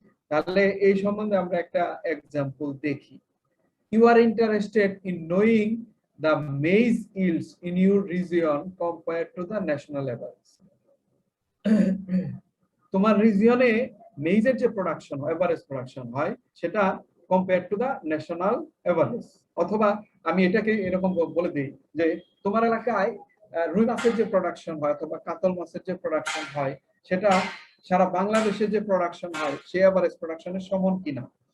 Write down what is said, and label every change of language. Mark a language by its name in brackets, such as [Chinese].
[Bangla] তাহলে এই সম্বন্ধে আমরা একটা এক্সাম্পল দেখি। [English] You are interested in knowing the maize yields in your region compared to the national average. [Bangla] তোমার রিজিয়নে মেইজের যে প্রোডাকশন হয়, এভারেজ প্রোডাকশন হয়, সেটা compare to the national average. অথবা আমি এটাকে এরকম বলে দিই যে তোমার এলাকায় রুই মাছের যে প্রোডাকশন হয় অথবা কাতল মাছের যে প্রোডাকশন হয় সেটা সারা বাংলাদেশে যে প্রোডাকশন হয় সে এভারেজ প্রোডাকশনের সমান কিনা।